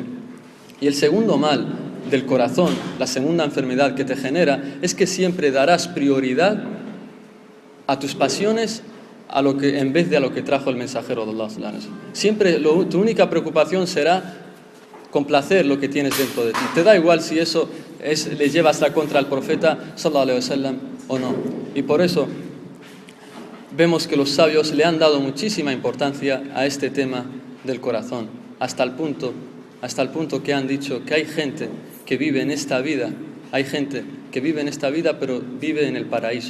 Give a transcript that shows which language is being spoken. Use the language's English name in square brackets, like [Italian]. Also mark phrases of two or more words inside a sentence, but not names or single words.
[Spanish] Y el segundo mal del corazón, la segunda enfermedad que te genera, es que siempre darás prioridad a tus pasiones en vez de a lo que trajo el mensajero de Allah. Siempre tu única preocupación será complacer lo que tienes dentro de ti. Te da igual si eso le lleva hasta contra al profeta [Arabic] صلى الله عليه وسلم [Spanish] o no. Y por eso vemos que los sabios le han dado muchísima importancia a este tema del corazón, hasta el punto que han dicho que hay gente que vive en esta vida, pero vive en el paraíso.